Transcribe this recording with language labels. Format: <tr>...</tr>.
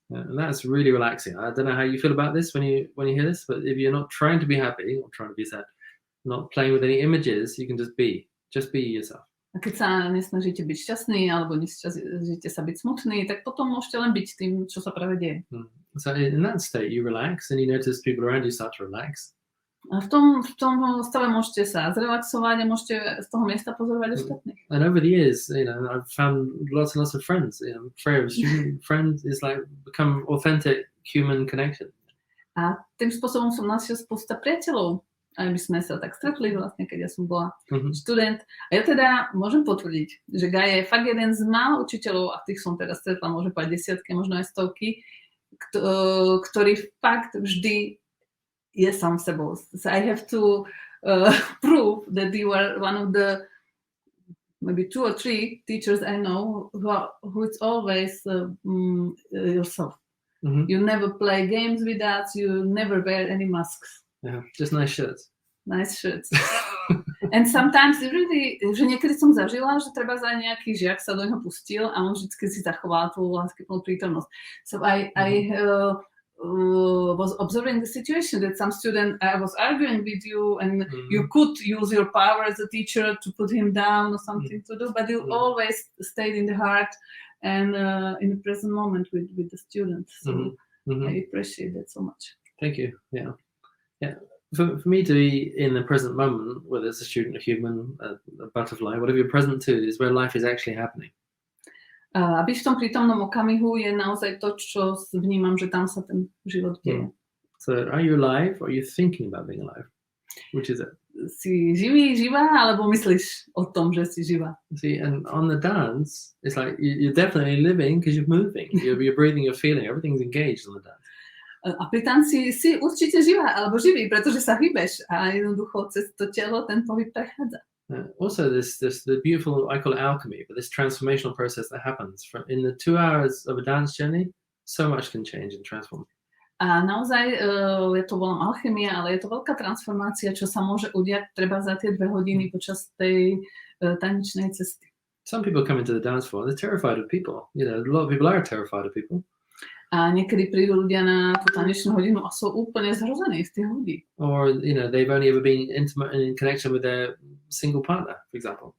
<en>And that's really relaxing. I don't know how you feel about this when you hear this, but if you're not trying to be happy or trying to be sad, not playing with any images, you can just be yourself.</en> <sk>A keď sa nesnažíte byť šťastný alebo nesnažíte sa byť smutný, tak potom môžete len byť tým, čo sa práve deje.</sk> <en>So in that state, you relax and you notice people around you start to relax.</en> <sk>A v tom stave môžete sa zrelaxovať a môžete z toho miesta pozorovať ostatných.</sk> <en>And over the years, I've found lots and lots of friends. Freyja, student friends is like become authentic human connection.</en> <sk>A tým spôsobom som našiel spústa priateľov. A my sme sa tak stretli vlastne, keď ja som bola študent. A ja teda môžem potvrdiť, že Guy je fakt jeden z mála učiteľov, a tých som teda stretla, môžem povedať desiatky, možno aj stovky, ktorý fakt vždy je sám sebou.</sk> <en>So I have to prove that you are one of the maybe 2 or 3 teachers I know who is always yourself. You never play games with us. You never wear any masks. Yeah, just nice shirts. Nice shirts. And sometimes really,</en> <sk>že niekedy som zažila, že treba za nejaký žiak sa do neho pustil a on vždycky si zachoval tú láskyplnú prítomnosť.</sk> <en>So I was observing the situation that some student was arguing with you and you could use your power as a teacher to put him down or something to do, but you always stayed in the heart and in the present moment with the student. So I appreciate that so much. Thank you. Yeah. For me to be in the present moment, whether it's a student, a human, a butterfly, whatever you're present to, is where life is actually happening.</en> <sk>A byť v tom prítomnom okamihu je naozaj to, čo vnímam, že tam sa ten život deje.</sk> <en>So are you alive or are you thinking about being alive? Which is it?</en> <sk>Si živý, živá, alebo myslíš o tom, že si živá?</sk> <en>See, and on the dance, it's like you're definitely living because you're moving. You're breathing, you're feeling, everything's engaged on the dance.</en> <sk>A pri tanci si určite živá, alebo živý, pretože sa hýbeš a jednoducho cez to telo ten pohyb prechádza.</sk> <en>Also, the beautiful, I call it alchemy, but this transformational process that happens in the 2 hours of a dance journey, so much can change and transform.</en> <sk>A naozaj, ja to volám alchymia, ale je to veľká transformácia, čo sa môže udiať treba za tie 2 hodiny počas tej tanečnej cesty.</sk> <en>Some people come into the dance floor and they're terrified of people. A lot of people are terrified of people.</en> <sk>A niekedy prídu ľudia na tú tanečnú hodinu a sú úplne zhrození z tých ľudí.</sk> <en>Or, they've only ever been intimate in connection with their single partner, for example.</en>